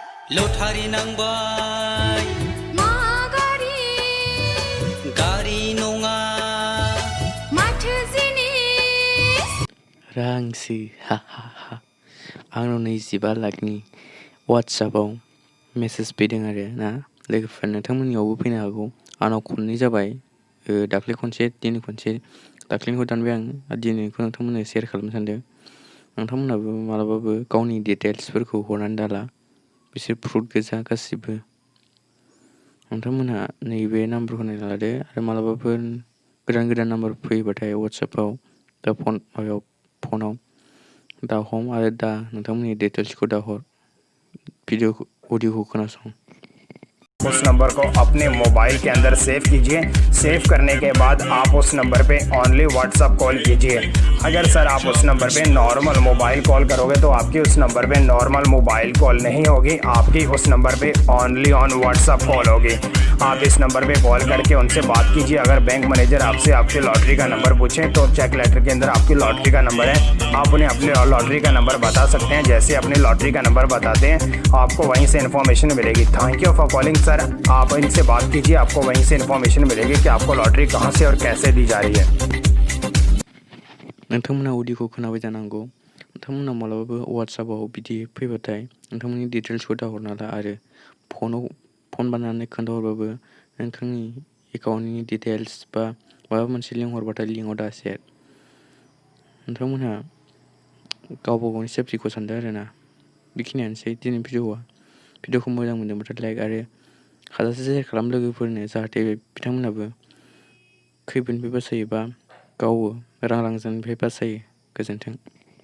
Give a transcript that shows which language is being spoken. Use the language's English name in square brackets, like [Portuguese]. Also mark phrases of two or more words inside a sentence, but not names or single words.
[Bodo] lottary nangbai ma gari nonga mathो जिनिस रांसि हा हा हा आंनाव 25 लाखनि WhatsAppआव मेसेज फैदों आरो ना लोगोफोर नोंथांमोननियावबो फैनो हागौ आंनाव खननै जाबाय दाख्लै खनसे दिनै खनसे दाख्लैनिखौ दानबाय आं दिनैनिखौ नोंथांमोननो शेयार खालामनो सानदों नोंथांमोनाबो मालाबाबो गावनि डिटेल्सफोरखौ हरनानै दाला बिसोर फ्रड गोजा गासिबो नोंथांमोनहा नैबे नाम्बारखौ नायना लादो आरो मालाबाफोर गोदान नाम्बार फैबाथाय WhatsAppआव दा फनाव दा हम आरो दा नोंथांमोननि डिटेल्सखौ दा हर ऑडियो खोनासं [Hindi] उस नंबर को अपने मोबाइल के अंदर सेव कीजिए। सेव करने के बाद आप उस नंबर पे [English] only WhatsApp call [Hindi] कीजिए। अगर सर आप उस नंबर पे [English] normal mobile call [Hindi] करोगे तो आपकी उस नंबर पे [English] normal mobile call [Hindi] नहीं होगी, आपकी उस नंबर पे [English] only on WhatsApp call [Hindi] होगी। आप इस नंबर पे कॉल करके उनसे बात कीजिए। अगर [English] bank manager [Hindi] आपसे आपके लॉटरी का नंबर पूछें तो [English] check letter [Hindi] के अंदर आपकी लॉटरी का नंबर है, आप उन्हें अपने लॉटरी का नंबर बता सकते हैं। जैसे अपने लॉटरी का नंबर बताते हैं आपको वहीं से इन्फॉर्मेशन मिलेगी। [English] thank you for calling sir, [Hindi] आप इनसे बात कीजिए, आपको वहीं से इन्फॉर्मेशन मिलेगी कि आपको लॉटरी कहाँ से और कैसे दी जा रही है। [Bodo] नोंथांमोना अडियोखौ खोनाबाय जानांगौ नोंथांमोना मालाबाबो WhatsAppआव बिदि फैबाथाय नोंथांमोननि डिटेल्सखौ दाहरना ला आरो फन बानायनानै खोन्थाहरबाबो नोंथांनि एकाउन्टनि डिटेल्स बा माबा मोनसे लिंक हरबाथाय लिंकआव दासेर नोंथांमोनहा गावबा गावनि सेफटिखौ सानदो आरोना बेखिनियानोसै दिनै भिडिअखौ मोजां मोनदोंबाथाय लाइक आरो हाजासे शेयार खालाम लोगोफोरनो जाहाथे बिथांमोनाबो खैफोदनिफ्राय बासायो बा गावो रां जानायनिफ्राय बासायो गोजोन्थों।